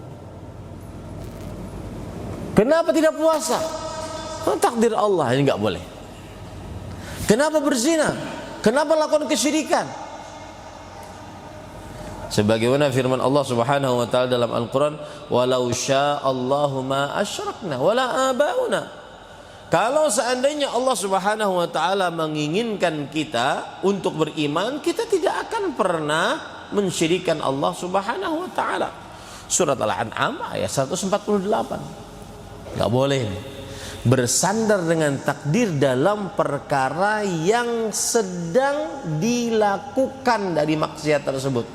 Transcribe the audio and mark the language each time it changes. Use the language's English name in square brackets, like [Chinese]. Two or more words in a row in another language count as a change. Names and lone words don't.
[Indonesian] Kenapa tidak puasa? Takdir Allah, ini enggak boleh. Kenapa berzina? Kenapa lakukan kesyirikan? Sebagaimana firman Allah [Arabic] سبحانه وتعالى [Indonesian] dalam Al-Qur'an, [Arabic] "ولو شاء الله ما أشركنا ولا آباؤنا." [Indonesian] Kalau seandainya Allah [Arabic] سبحانه وتعالى [Indonesian] menginginkan kita untuk beriman, kita tidak akan pernah mensyirikkan Allah [Arabic] سبحانه وتعالى. [Indonesian] Surat Al-An'am ayat 148. Enggak boleh bersandar dengan takdir dalam perkara yang sedang dilakukan dari maksiat tersebut.